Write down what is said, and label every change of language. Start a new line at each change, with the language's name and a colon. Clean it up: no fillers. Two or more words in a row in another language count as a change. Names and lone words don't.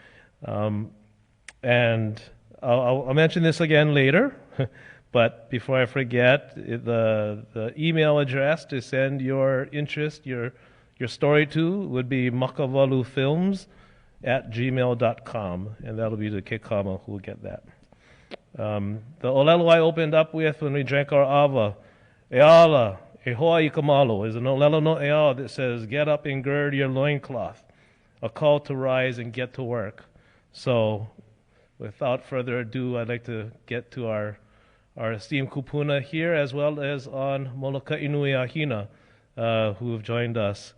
English: And I'll mention this again later, but before I forget, the email address to send your interest, your story to would be makavalufilms@gmail.com, and that'll be the Kekama who will get that. The olelo I opened up with when we drank our ʻawa,
Hawaiian: ʻeala, e hoa I ka malo,
English: is an
Hawaiian: olelo no ʻea
English: that says, get up and gird your loincloth, a call to rise and get to work. So, without further ado, I'd like to get to our esteemed kupuna here, as well as on Moloka Inui Ahina, who have joined us.